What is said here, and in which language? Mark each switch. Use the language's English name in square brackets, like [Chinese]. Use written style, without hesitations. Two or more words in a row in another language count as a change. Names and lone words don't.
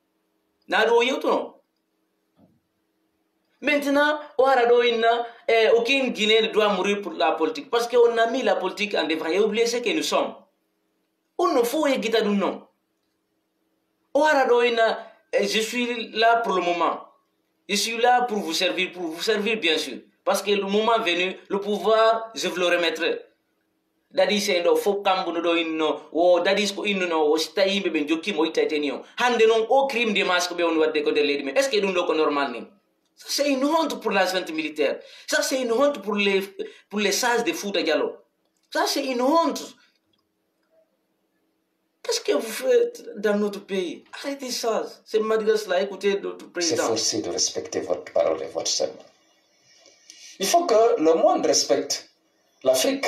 [French] Maintenant, aucun Guinéen ne doit mourir pour la politique parce qu'on a mis la politique en devant et oublié ce que nous sommes. On ne faut pas non. Je suis là pour le moment. Je suis là pour vous servir bien sûr. Parce que le moment venu, le pouvoir, je vous le remettrai. [Fula] Dadi c'est no fo kambu no inno o dadi ko inno no o stayi be jokki mo itateni o hande non [French] au crime de masse [Fula] ko be on wadde ko de leydi [French] mais est-ce que [Fula] dum do ko normal ni? [French] Ça c'est une honte pour la junte militaire. Ça c'est une honte pour les sages de Fouta Diallo. Ça c'est une honte. Qu'est-ce que vous faites dans notre pays? Arrêtez ça. C'est Madagascar, écoutez notre président. C'est forcé de respecter votre parole et votre serment. Il faut que le monde respecte l'Afrique.